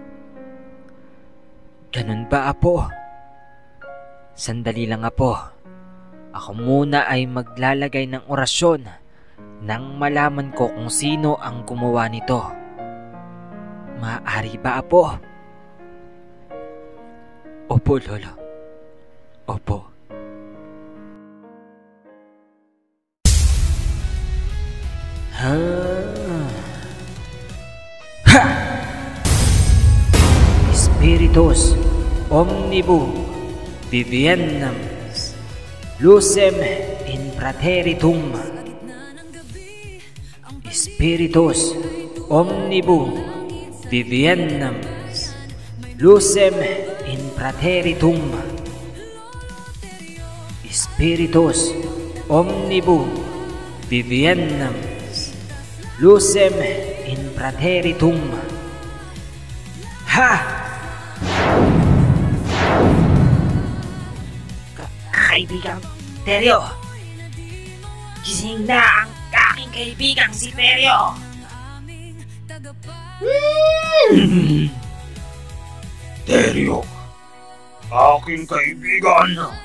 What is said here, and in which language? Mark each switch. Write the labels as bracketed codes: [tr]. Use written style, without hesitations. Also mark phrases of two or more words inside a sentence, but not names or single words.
[tl] Ganun ba, Apo? Sandali lang, Apo. Ako muna ay maglalagay ng orasyon nang malaman ko kung sino ang gumawa nito. Maaari ba, Apo? Opo, Lolo. Opo. [la] Spiritus omnibus viviennam lucem in praeteritum. Spiritus omnibus viviennam lucem in praeteritum. Spiritus omnibus viviennam lucem in praeteritum. [tl] Kaibigang Teryo! Gising na ang aking kaibigang si Teryo! Teryo, aking kaibigan.